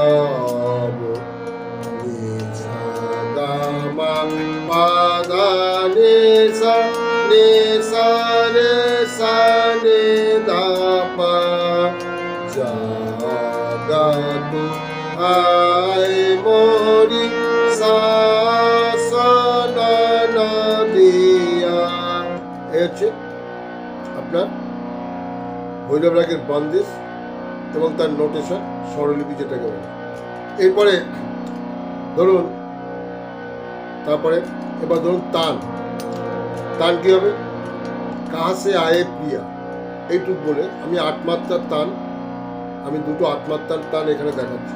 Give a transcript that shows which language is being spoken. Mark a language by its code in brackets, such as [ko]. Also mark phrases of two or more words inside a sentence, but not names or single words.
[hi] नि सा गा मा पा धा नि सा रे सा नि धा पा जागा तू आए मोरी सा सा ना ना दिया। [bn] এই হচ্ছে আপনার ভৈরব রাগের বন্দিশ এবং তার নোটেশন স্বরলিপি যেটাকে বলে। এরপরে ধরুন তারপরে এবার ধরুন তান তান কি হবে [hi] कहाँ से आये प्रिया [bn] এইটুক বলে আমি 8 মাত্রার তান আমি দুটো 8 মাত্রার তান এখানে দেখাচ্ছি।